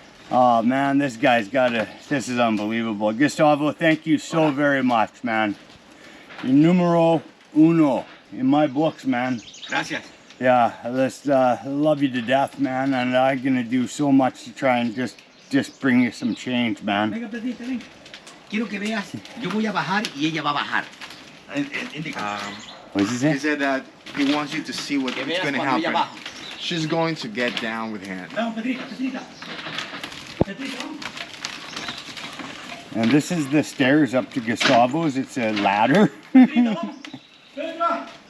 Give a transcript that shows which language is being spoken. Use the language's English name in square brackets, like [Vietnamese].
[English] Oh man, this is unbelievable. Gustavo, thank you so very much, man. You're [Spanish] numero uno [English] in my books, man. [Spanish] Gracias. [English] Yeah, I love you to death, man, and I'm gonna do so much to try and just bring you some change, man. [Spanish] Venga, Pedrito, ven. Quiero que veas, yo voy a bajar y ella va a bajar. [English] What did you say? He said that he wants you to see what's [Spanish] Que veas [English] going to [Spanish] cuando ella [English] happen. [Spanish] baja. [English] She's going to get down with him. [Spanish] Vamos, Pedrito, Pedrito. Pedrito, vamos. [English] And this is the stairs up to Gustavo's. It's a ladder. [Spanish] Pedrito, vamos. Venga.